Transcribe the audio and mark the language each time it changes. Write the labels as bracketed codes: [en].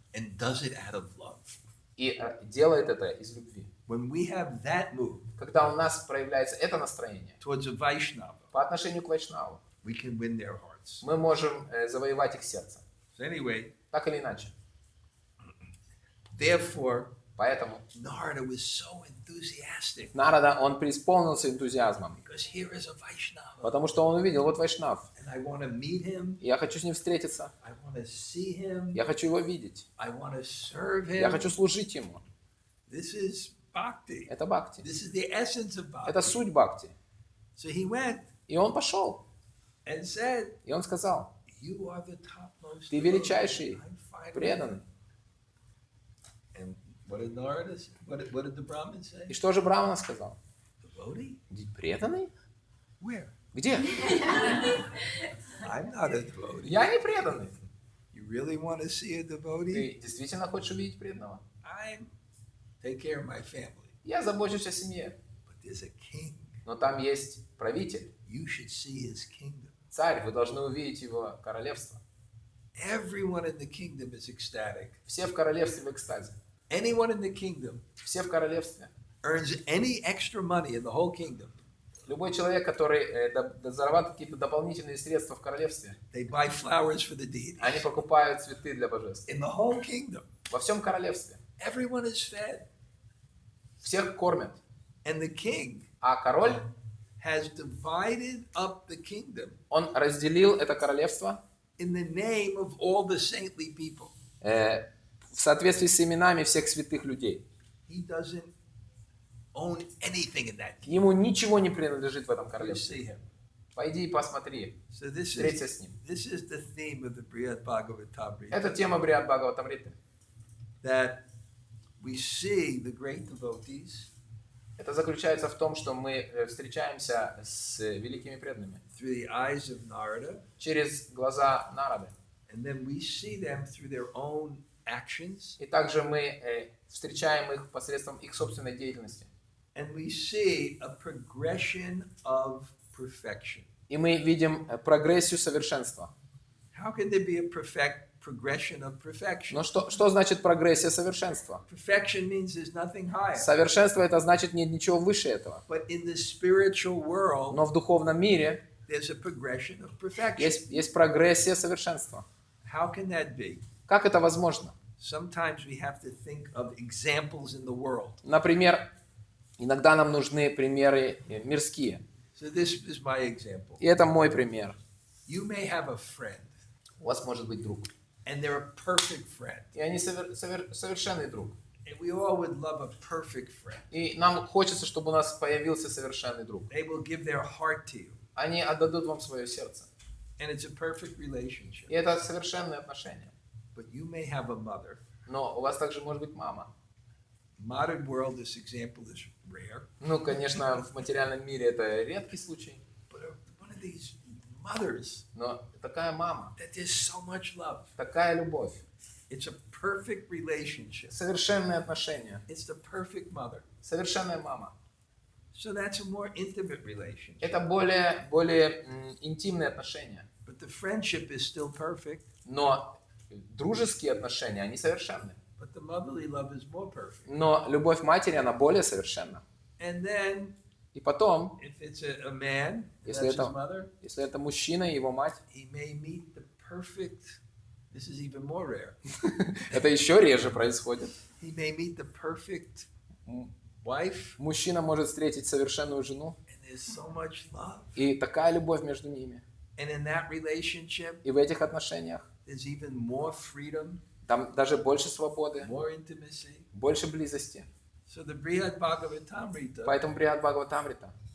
[en] and does it out of love. [ru] и делает это из любви. [en] When we have that mood [ru] Когда у нас проявляется это настроение [en] towards a Vaishnava, [ru] по отношению к Вайшнаву, [en] we can win their hearts. [ru] мы можем завоевать их сердце. [en] So anyway, [ru] Так или иначе. [en] therefore, [ru] Поэтому [en] Narada was so enthusiastic [ru] Нарада, он преисполнился энтузиазмом, [en] because here is a Vaishnava [ru] потому что он увидел, вот Вайшнав, [en] and I want to meet him. [ru] я хочу с ним встретиться, [en] I want to see him. [ru] я хочу его видеть, [en] I want to serve [ru] я [en] him. [ru] хочу служить ему. [en] This is bhakti. [ru] Это бхакти. [en] This is the essence of bhakti. [ru] Это суть бхакти. [en] So he went [ru] И он пошел, [en] and said, [ru] и он сказал, [en] you are the topmost. [ru] ты величайший, [en] I'm fine with [ru] преданный. [en] it. And what did Narada say? What did the Brahmin say? [ru] И что же Брахмана сказал? [en] Devotee? [ru] Преданный? [en] Where? [ru] Где? [en] I'm not a devotee. [ru] Я не преданный. [en] You really want to see a devotee? [ru] Ты действительно хочешь увидеть преданного? [en] I take care of my family. [ru] Я забочусь о семье. [en] But there's a king. [ru] Но там есть правитель, [en] You should see his kingdom. [ru] царь, вы должны увидеть его королевство. [en] Everyone in the kingdom is ecstatic. [ru] Все в королевстве в экстазе. [en] Anyone in the kingdom [ru] Все в королевстве. [en] earns any extra money in the whole kingdom. [ru] Любой человек, который зарабатывает какие-то дополнительные средства в королевстве, [en] They buy flowers for the deity. [ru] они покупают цветы для божеств. [en] In the whole kingdom, [ru] Во всем королевстве. [en] everyone is fed. [ru] Всех кормят. [en] And the king [ru] А король, [en] has divided up the kingdom [ru] он разделил это королевство [en] in the name of all the saintly people. [ru] в соответствии с именами всех святых людей. [en] He doesn't own anything in that kingdom. [ru] Ему ничего не принадлежит в этом [en] You [ru] королевстве. [en] see him. [ru] Пойди и посмотри. [en] So this [ru] Встреться [en] is [ru] с ним. [en] the theme of the Brihad-bhagavatamrita. [ru] Это тема Брихад-Бхагаватамриты. [en] That we see the great devotees [ru] Это заключается в том, что мы встречаемся с великими преданными [en] through the eyes of Narada, [ru] через глаза Нарады. [en] and then we see them through their own actions, [ru] И также мы встречаем их посредством их собственной деятельности. [en] and we see a progression of perfection. [ru] И мы видим прогрессию совершенства. [en] How can there be a progression of perfection? [ru] Но что значит прогрессия совершенства? [en] Perfection means there's nothing higher. [ru] Совершенство это значит нет ничего выше этого. [en] But in the spiritual world, [ru] Но в духовном мире [en] there's a progression of perfection. [ru] есть прогрессия совершенства. [en] How can that be? [ru] Как это возможно? [en] Sometimes we have to think of examples in the world. [ru] Например, иногда нам нужны примеры мирские. [en] So this is my example. [ru] И это мой пример. [en] You may have a friend, [ru] У вас может быть друг. [en] and they're a perfect friend. [ru] И они совершенный друг. [en] And we all would love a perfect friend. [ru] И нам хочется, чтобы у нас появился совершенный друг. [en] They will give their heart to you, [ru] Они отдадут вам свое сердце. [en] and it's a perfect relationship. [ru] И это совершенные отношения. [en] But you may have a mother. [ru] Но у вас также может быть мама. [en] Modern world, this example is rare. [ru] Ну, конечно, в материальном мире это редкий случай. [en] But one of these mothers [ru] Но такая мама, [en] that there's so much love. [ru] такая любовь, [en] It's a perfect relationship. [ru] совершенные отношения, [en] It's the perfect mother. [ru] совершенная мама. [en] So that's a more intimate relationship. [ru] Это более интимные отношения. [en] But the friendship is still perfect. [ru] Но дружеские отношения, они совершенны. [en] But the motherly love is more perfect. [ru] Но любовь матери, она более совершенна. [en] And then, [ru] И потом, [en] if it's a man, [ru] Если [en] that's [ru] это- [en] his mother, [ru] если это мужчина и его мать, [en] he may meet the perfect. This is even more rare. [ru] это еще реже происходит. [en] He may meet the perfect wife, [ru] Мужчина может встретить совершенную жену, [en] and there's so much love. [ru] и такая любовь между ними. [en] And in that relationship, [ru] И в этих отношениях [en] there's even more freedom, [ru] там даже больше свободы, [en] more intimacy. [ru] больше близости. [en] So the Brihad-Bhagavatamrita, [ru] Поэтому Брихад-Бхагаватамрита.